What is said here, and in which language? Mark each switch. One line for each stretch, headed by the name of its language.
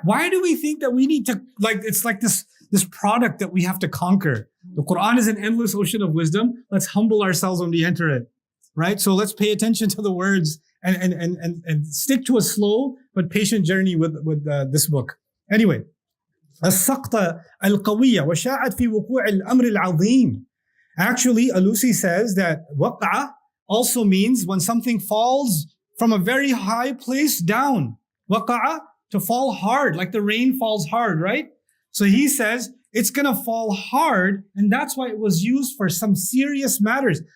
English: Why do we think that we need to, like, it's like this product that we have to conquer? The Quran is an endless ocean of wisdom. Let's humble ourselves when we enter it, right? So let's pay attention to the words and stick to a slow but patient journey with this book. Anyway,
Arabic: السقطة القوية وشاعت في وقوع الأمر العظيم.
English: Actually, Alusi says that waq'a also means when something falls from a very high place down. Waqa'a, to fall hard, like the rain falls hard, right? So he says it's going to fall hard, and that's why it was used for some serious matters.